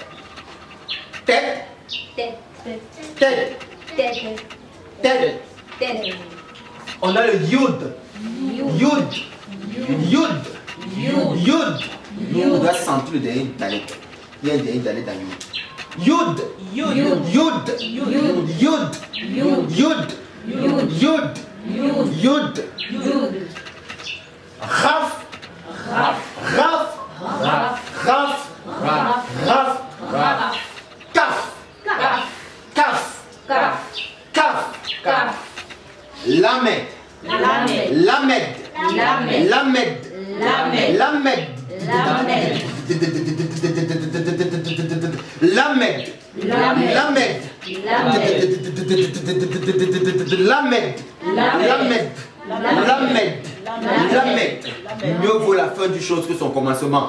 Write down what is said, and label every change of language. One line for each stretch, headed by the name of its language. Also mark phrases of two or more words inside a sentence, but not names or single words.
Hebrew: טית. טית. טית. טית. טית. טית.
French: On a le
Hebrew: יוד. יוד. יוד. יוד.
French: On doit sentir le dernier d'aller. Il y a un dernier d'aller dans yud.
Hebrew: יוד. יוד. יוד. יוד. יוד. יוד. רף. רף. רף. Raf. Kaf. כף. כף. למד. למד. למד. למד. Lamed. Lamed.
French: Mieux vaut la fin du chose que son commencement.